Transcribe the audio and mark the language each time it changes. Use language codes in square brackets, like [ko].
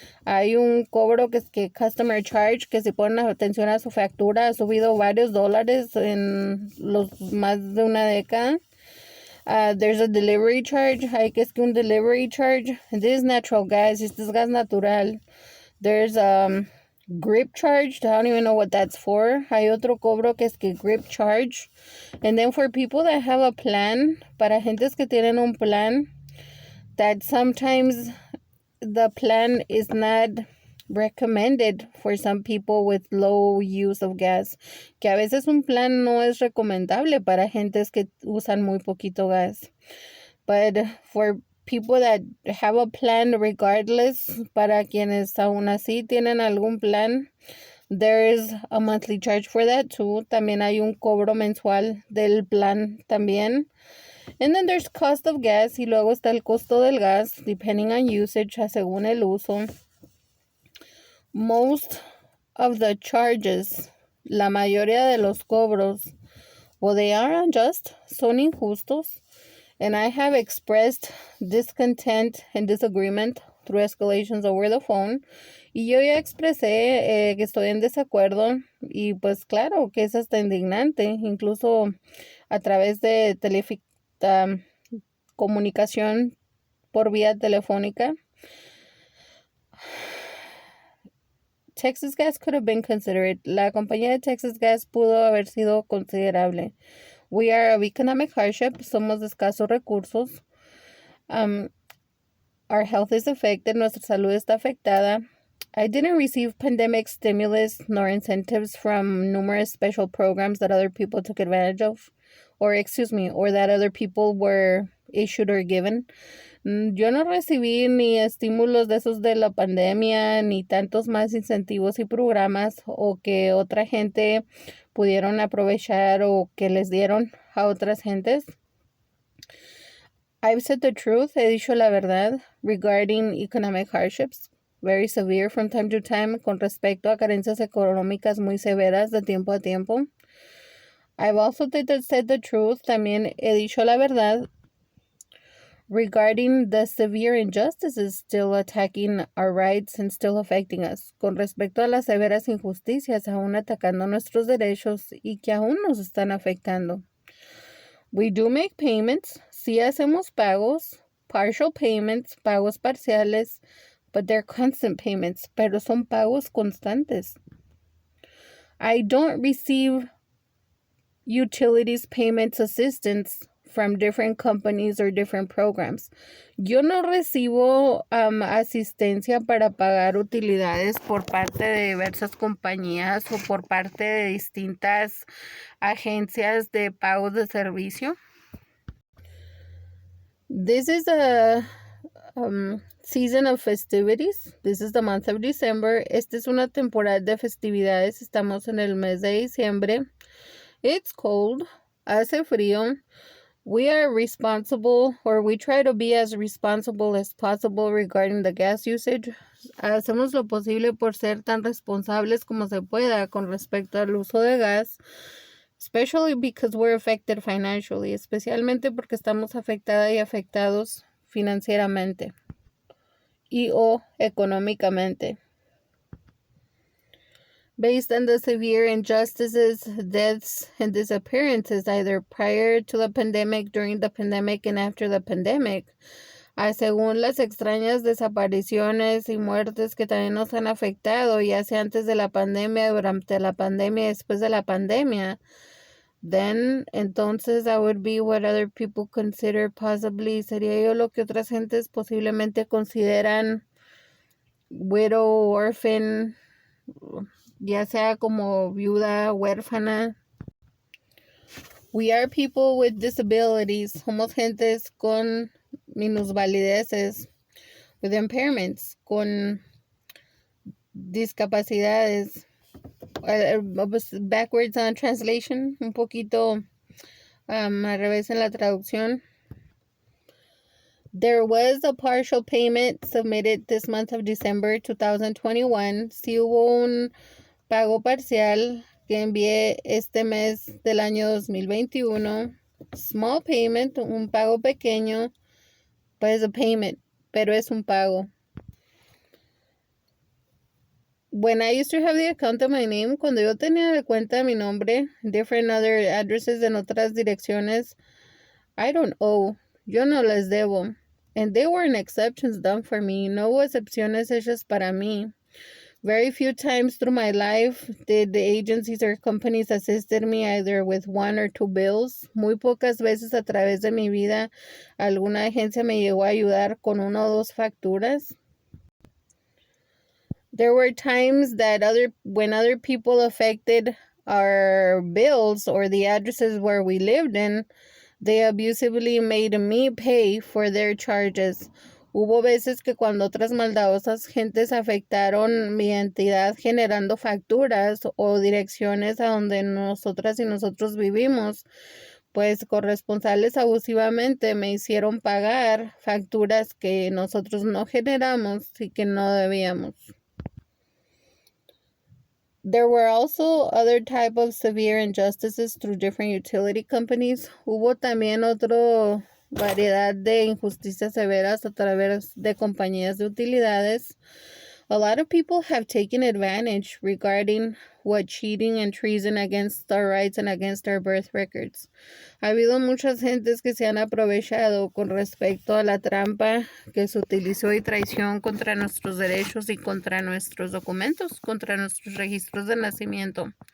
[es] Hay un cobro que es que [en] customer charge, [es] que si ponen atención a su factura, ha subido varios dólares en los más de una década. [en] There's a delivery charge. [es] Hay que es que un [en] delivery charge. This is natural gas. [es] Este es gas natural. [en] There's grip charge. I don't even know what that's for. [es] Hay otro cobro que es que grip charge. [en] And then for people that have a plan, [es] para gentes que tienen un plan, [en] that sometimes the plan is not recommended for some people with low use of gas. [es] Que a veces un plan no es recomendable para gentes que usan muy poquito gas. [en] But for people that have a plan regardless, [es] para quienes aún así tienen algún plan, [en] there is a monthly charge for that too. [es] También hay un cobro mensual del plan también. [en] And then there's cost of gas, [es] y luego está el costo del gas, [en] depending on usage, [es] según el uso. [en] Most of the charges, [es] la mayoría de los cobros, [en] well, they are unjust, [es] son injustos. [en] And I have expressed discontent and disagreement through escalations over the phone. [es] Y yo ya expresé que estoy en desacuerdo. Y pues claro que es hasta indignante. Incluso a través de comunicación por vía telefónica. [en] Texas Gas could have been considerate. [es] La compañía de Texas Gas pudo haber sido considerable. [en] We are of economic hardship. [es] Somos de escasos recursos. [en] Our health is affected. [es] Nuestra salud está afectada. [en] I didn't receive pandemic stimulus nor incentives from numerous special programs that other people took advantage of. Or that other people were issued or given. [es] Yo no recibí ni estímulos de esos de la pandemia, ni tantos más incentivos y programas o que otra gente pudieron aprovechar o que les dieron a otras gentes. [en] I've said the truth, [es] he dicho la verdad, [en] regarding economic hardships, very severe from time to time, [es] con respecto a carencias económicas muy severas de tiempo a tiempo. [en] I've also said the truth, [es] también he dicho la verdad, [en] regarding the severe injustices still attacking our rights and still affecting us, [es] con respecto a las severas injusticias aún atacando nuestros derechos y que aún nos están afectando. [en] We do make payments, [es] sí hacemos pagos, [en] partial payments, [es] pagos parciales, [en] but they're constant payments, [es] pero son pagos constantes. [en] I don't receive utilities payments assistance from different companies or different programs. [es] Yo no recibo asistencia para pagar utilidades por parte de diversas compañías o por parte de distintas agencias de pagos de servicio. [en] This is a season of festivities. This is the month of December. [es] Esta es una temporada de festividades. Estamos en el mes de diciembre. [en] It's cold. [es] Hace frío. [en] We are responsible, or we try to be as responsible as possible regarding the gas usage. [es] Hacemos lo posible por ser tan responsables como se pueda con respecto al uso de gas, [en] especially because we're affected financially, [es] especialmente porque estamos afectadas y afectados financieramente y o económicamente. [en] Based on the severe injustices, deaths, and disappearances either prior to the pandemic, during the pandemic, and after the pandemic. [es] Según las extrañas desapariciones y muertes que también nos han afectado, ya sea antes de la pandemia, durante la pandemia, después de la pandemia, [en] then, [es] entonces, [en] that would be what other people consider possibly, [es] sería yo lo que otras gentes posiblemente consideran [en] widow, orphan, [es] ya sea como viuda, huérfana. [en] We are people with disabilities. [es] Somos gentes con minusvalideces, [en] with impairments, [es] con discapacidades. [en] Backwards on translation, [es] un poquito al revés en la traducción. [en] There was a partial payment submitted this month of December 2021. [es] Sí hubo un pago parcial que envié este mes del año 2021. [en] Small payment, [es] un pago pequeño, [en] but it's a payment, [es] pero es un pago. [en] When I used to have the account of my name, [es] cuando yo tenía la cuenta de mi nombre, [en] different other addresses [es] en otras direcciones, [en] I don't owe. [es] Yo no les debo. [en] And there weren't exceptions done for me. [es] No hubo excepciones hechas para mí. [en] Very few times through my life did the agencies or companies assisted me either with one or two bills. [es] Muy pocas veces a través de mi vida alguna agencia me llegó a ayudar con una o dos facturas. [en] There were times that when other people affected our bills or the addresses where we lived in, they abusively made me pay for their charges. [es] Hubo veces que cuando otras maldadosas gentes afectaron mi entidad generando facturas o direcciones a donde nosotras y nosotros vivimos, pues corresponsales abusivamente me hicieron pagar facturas que nosotros no generamos y que no debíamos. [en] There were also other type of severe injustices through different utility companies. [es] Hubo también otra variedad de injusticias severas a través de compañías de utilidades. [en] A lot of people have taken advantage regarding what cheating and treason against our rights and against our birth records. [es] Ha habido muchas gentes que se han aprovechado con respecto a la trampa que se utilizó y traición contra nuestros derechos y contra nuestros documentos, contra nuestros registros de nacimiento.